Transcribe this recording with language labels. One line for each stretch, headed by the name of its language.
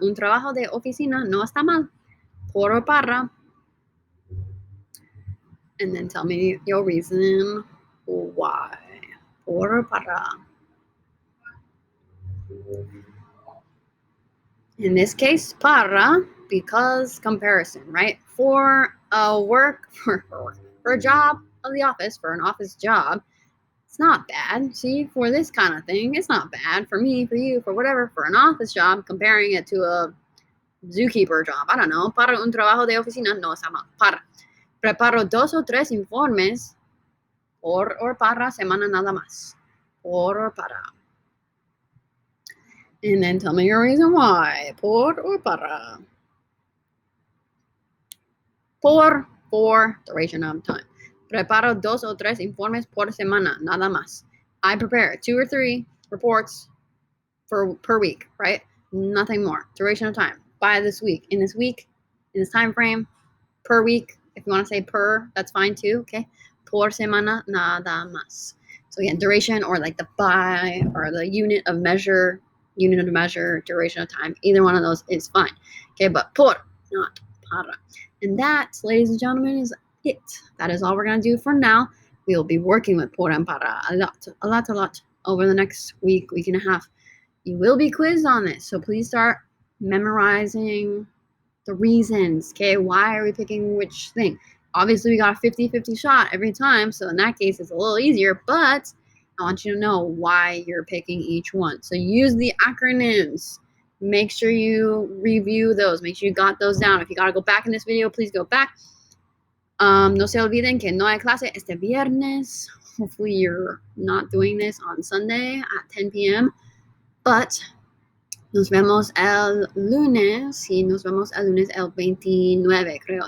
Spanish: Un trabajo de oficina no está mal.
English: Por or para. And then tell me your reason why. Por or para. In this case, para, because comparison, right? For a work, for a job of the office, for an office job, it's not bad. See, for this kind of thing, it's not bad. For me, for you, for whatever, for an office job, comparing it to a zookeeper job, I don't know.
Spanish: Para un trabajo de oficina no está mal. Para. Preparo 2 o 3 informes por or para semana nada más.
English: Por or para. And then tell me your reason why. Por or para. Por duration of time.
Spanish: Preparo 2 o 3 informes por semana, nada más.
English: I prepare 2 or 3 reports per week, right? Nothing more. Duration of time. By this week. In this time frame, per week. If you want to say per, that's fine too, okay?
Spanish: Por semana, nada más.
English: So again, duration or like the by or the unit of measure, duration of time. Either one of those is fine. Okay, but por, not para. And that, ladies and gentlemen, is it. That is all we're going to do for now. We will be working with por and para a lot over the next week and a half. You will be quizzed on this, so please start memorizing the reasons. Okay, why are we picking which thing? Obviously, we got a 50-50 shot every time, so in that case, it's a little easier, but I want you to know why you're picking each one. So use the acronyms. Make sure you review those. Make sure you got those down. If you got to go back in this video, please go back.
Spanish: No se olviden que no hay clase este viernes.
English: Hopefully you're not doing this on Sunday at 10 p.m. But
Spanish: nos vemos el lunes. Sí, nos vemos el lunes el 29, creo.